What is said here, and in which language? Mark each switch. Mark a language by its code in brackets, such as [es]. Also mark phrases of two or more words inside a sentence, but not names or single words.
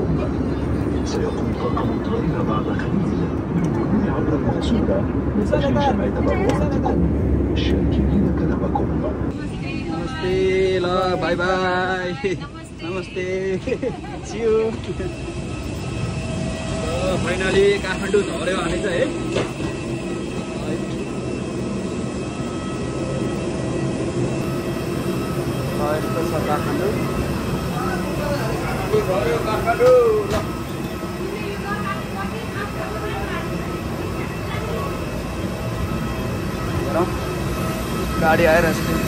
[ar] سيقوم طاقم الطائرة بعد قليل بالمرور عبر المقصورة من أجل جمع تبرعاتكم. شاكرين كلامكم. [ne] नमस्ते ल [en] bye bye [ne] नमस्ते [en] see you [ne] फाइनली काठमाडौँ झऱ्यो हामी चाहिँ है यस्तो छ काठमाडौँ झऱ्यो काठमाडौँ ल गाडी आइरहेछ